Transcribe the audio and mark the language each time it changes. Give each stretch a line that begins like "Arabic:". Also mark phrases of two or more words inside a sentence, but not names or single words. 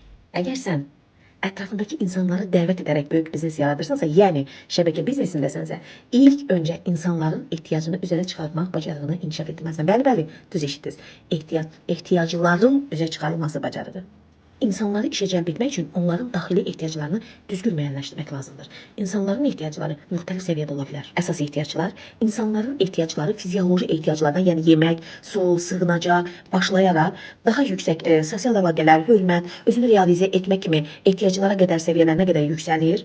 Turkish: Eğer sen etrafındaki insanları davet ederek büyük biznes yaratırsansa, yani şebeke biznesindəsənsə, ilk önce insanların ihtiyacını üzerine çıkartmak
Azerbaijani: bacarığını inkişaf etməlisən. Bəli, düz eşitdiniz. Ehtiyacların üzə çıxarılması bacarığı. İnsanları işe cəlb etmək üçün onların daxili ehtiyaclarını düzgün müəyyənləşdirmək lazımdır. İnsanların ehtiyacları müxtəlif səviyyədə ola bilər. Əsas ehtiyaclar, insanların ehtiyacları fizioloji ehtiyaclardan, yəni yemək, su, sığınacaq başlayaraq daha yüksək sosial əlaqələr, hörmət, özünü realizə etmək kimi ehtiyaclara qədər səviyyələrə qədər yüksəlir.